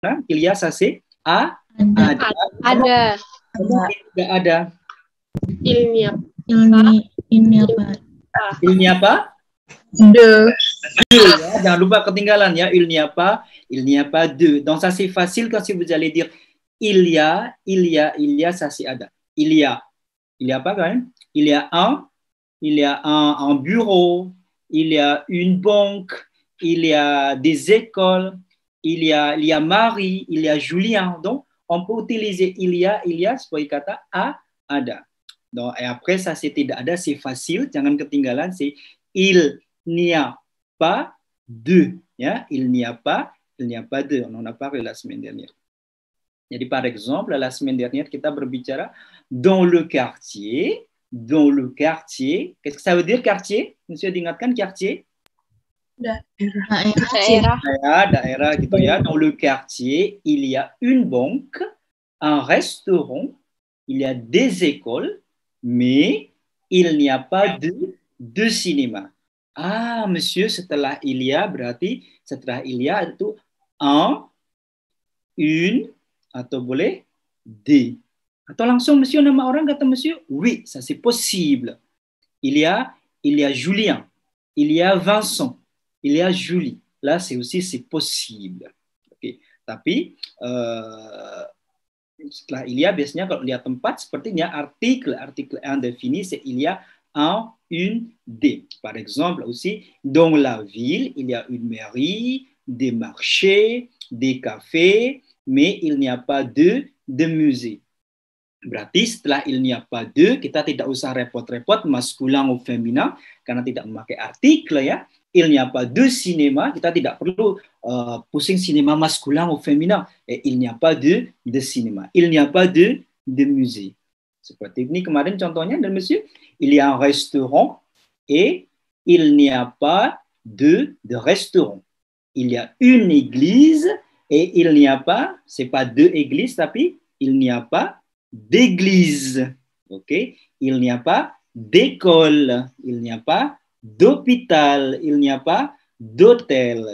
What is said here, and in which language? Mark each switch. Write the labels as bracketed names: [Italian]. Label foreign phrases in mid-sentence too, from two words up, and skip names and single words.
[French] Il y a, ça c'est ada. [Indonesian] Ada. Tidak ada. [French] Il n'y a Il n'y a pas de. [Indonesian] Ya, jangan lupa ketinggalan ya. [French] Il n'y a pas de. Donc ça c'est facile quand si vous allez dire il y a, ça c'est ada. Il y a pas quand même? Il y a un bureau, il y a une banque, il y a des écoles, il y a Marie, il y a Julien. Donc on peut utiliser il y a [Indonesian] sebagai kata ada. [French] Donc, et après ça c'est [Indonesian] tidak ada, [French] c'est facile, [Indonesian] jangan ketinggalan, [French] c'est il n'y a pas de, ya, il n'y a pas de. On en a parlé la semaine dernière. Jadi par exemple, la semaine dernière [Indonesian] kita berbicara [French] dans le quartier. Qu'est-ce que ça veut dire quartier? [Indonesian] Monsieur diingatkan quartier? Daerah gitu ya. [French] Dans le quartier, il y a une banque, un restaurant, il y a des écoles, mais il n'y a pas de cinéma. Ah, monsieur, setelah il y a [Indonesian] berarti setelah [French] il y a itu un, une, [Indonesian] atau boleh des. Atau langsung monsieur nama orang kata monsieur, [French] oui, ça c'est possible. Il y a Julien, il y a Vincent, il y a Julie. Là c'est aussi c'est possible. [Indonesian] Oke. Tapi setelah [French] il y a [Indonesian] biasanya kalau lihat tempat sepertinya artikel [French] indéfini c'est il y a un, une, des. Par exemple aussi dans la ville il y a une mairie, des marchés, des cafés, mais il n'y a pas de musée. [Indonesian] Berarti setelah [French] il n'y a pas de, [Indonesian] kita tidak usah repot-repot maskulin [French] ou féminin [Indonesian] karena tidak memakai artikel ya. [French] Il n'y a pas de cinéma, [Indonesian] kita tidak perlu pusing [French] cinéma masculin ou féminin. Et il n'y a pas de cinéma. Il n'y a pas de musée. [Indonesian] Seperti ini kemarin contohnya dan monsieur, [French] il y a un restaurant et il n'y a pas de restaurant. Il y a une église et il n'y a pas, c'est pas deux églises tapi il n'y a pas d'église. OK? Il n'y a pas d'école, il n'y a pas d'hôpital, il n'y a pas d'hôtel.